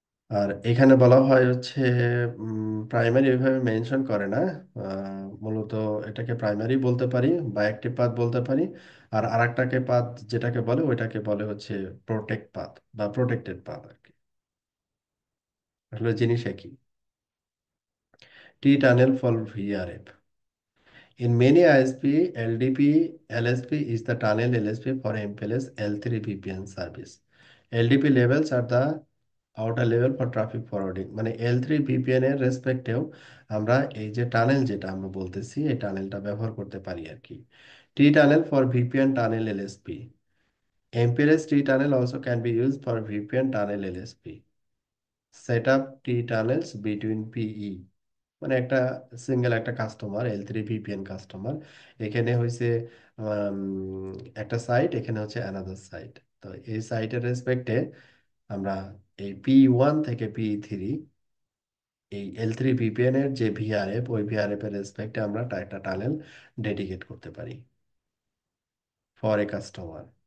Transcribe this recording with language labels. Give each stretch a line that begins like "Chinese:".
Bangla: আর এখানে বলা হয় হচ্ছে, প্রাইমারি ওইভাবে মেনশন করে না। মূলত এটাকে প্রাইমারি বলতে পারি বা অ্যাক্টিভ পাথ বলতে পারি। আর আরেকটাকে পাথ যেটাকে বলে ওইটাকে বলে হচ্ছে প্রোটেক্ট পাথ বা প্রোটেক্টেড পাথ আর কি। আসলে জিনিস একই।
English: T tunnel for VRF, in many ISP, LDP, LSP is the tunnel LSP for MPLS L3 VPN service. LDP levels are the outer level for traffic forwarding,
Bangla: মানে L3 VPN এর রেসপেক্টেও আমরা এই যে টানেল যেটা আমরা বলতেছি এই টানেলটা ব্যবহার করতে পারি আর কি।
English: T tunnel for VPN tunnel LSP, MPLS T tunnel also can be used for VPN tunnel LSP. Set up T tunnels between PE,
Bangla: মানে একটা সিঙ্গেল একটা কাস্টমার, L3 ভিপিএন কাস্টমার, এখানে হয়েছে উম, একটা সাইট, এখানে হচ্ছে অ্যানাদার সাইট। তো এই সাইটের রেসপেক্টে আমরা এই P1 থেকে P3, এই L3 ভিপিএন এর যে ভিআরএফ, ওই ভিআরএফ এর রেসপেক্টে আমরা একটা টানেল ডেডিকেট করতে পারি ফর এ কাস্টমার।